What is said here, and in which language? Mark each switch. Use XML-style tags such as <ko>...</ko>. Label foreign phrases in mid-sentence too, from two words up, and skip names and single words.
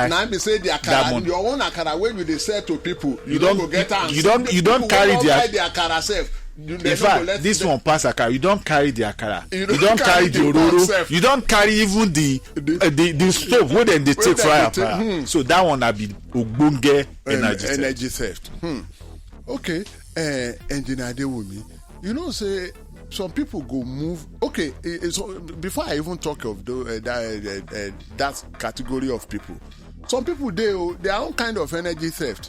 <pcm>Now me say the akara, your own akara when you dey sell to people, you don't go get am. You don't carry the akara self. In fact, this one pass akara. You don't carry the akara. You don't carry the ororo. You don't carry even the stove where then they take fire. So that one na be ogbonge energy theft. Okay, Engineer Adewumi, you know say some people go move. Okay, so before I even talk of that category of people, some people their own kind of energy theft.</pcm>